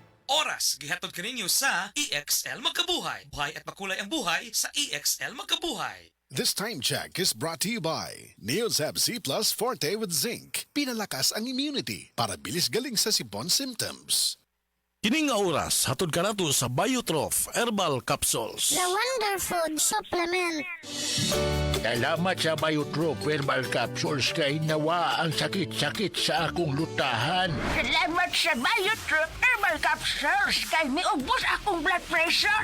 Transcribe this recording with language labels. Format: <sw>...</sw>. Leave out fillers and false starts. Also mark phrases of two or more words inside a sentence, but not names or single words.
<ceb>oras gihatod kaninyo sa EXL Magkabuhay.</ceb> <tl>Buhay at makulay ang buhay sa EXL Magkabuhay.</tl> <en>This time check is brought to you by Neosab C Plus Forte with Zinc.</en> <tl>Pinalakas ang immunity para bilis galing sa sipon symptoms.</tl> <ceb>Kining nga oras, hatod ka nato sa Biotrof Herbal Capsules.</ceb> <en>The Wonder Food Supplement.</en> <ceb>Salamat sa Biotrof Herbal Capsules kay nawa ang sakit-sakit sa akong lutahan. Salamat sa Biotrof Herbal Capsules kay miubos akong blood pressure.</ceb>